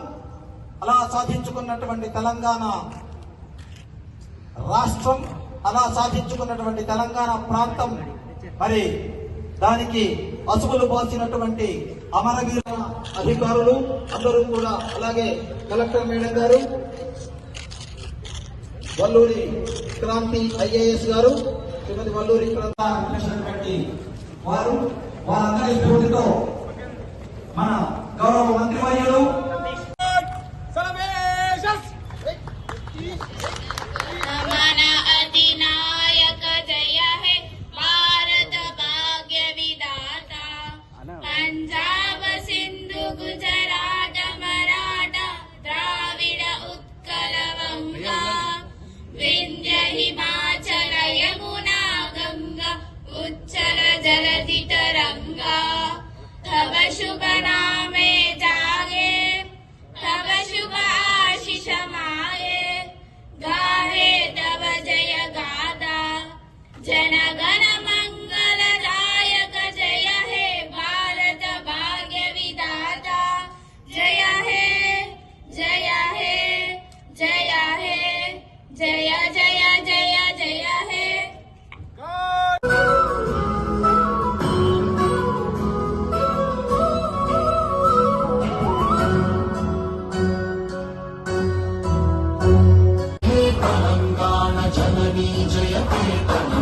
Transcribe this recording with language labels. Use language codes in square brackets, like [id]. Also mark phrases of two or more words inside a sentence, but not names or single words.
[te] అలా సాధించుకున్నటువంటి తెలంగాణ రాష్ట్రం, అలా సాధించుకున్నటువంటి తెలంగాణ ప్రాంతం, మరి దానికి అసువులు పోసినటువంటి అమరవీర అధికారులు అందరూ కూడా, అలాగే కలెక్టర్ మేడం గారు, వల్లూరి క్రాంతి ఐఏఎస్ గారు, శ్రీమతి వల్లూరి క్రాంతి వారు, వారందరి స్ఫూర్తితో మన గౌరవ మంత్రివర్యులు [bn] পাঞ্জাব সিন্ধু গুজরাট মারাঠা দ্রাবিড় উৎকল বঙ্গ বিন্ধ্য হিমাচল যমুনা গঙ্গা উচ্ছল জলধি তরঙ্গ তব শুভ নামে জাগে তব শুভ আশিস মাগে গাহে তব জয় গাথা জনগণ মঙ্গল দায়ক জয় হে ভারত ভাগ্য বিধাতা জয় হে জয় হে জয় হে জয় জয় জয় জয় হে [te] తెలంగాణ జననీ జయ కేతనం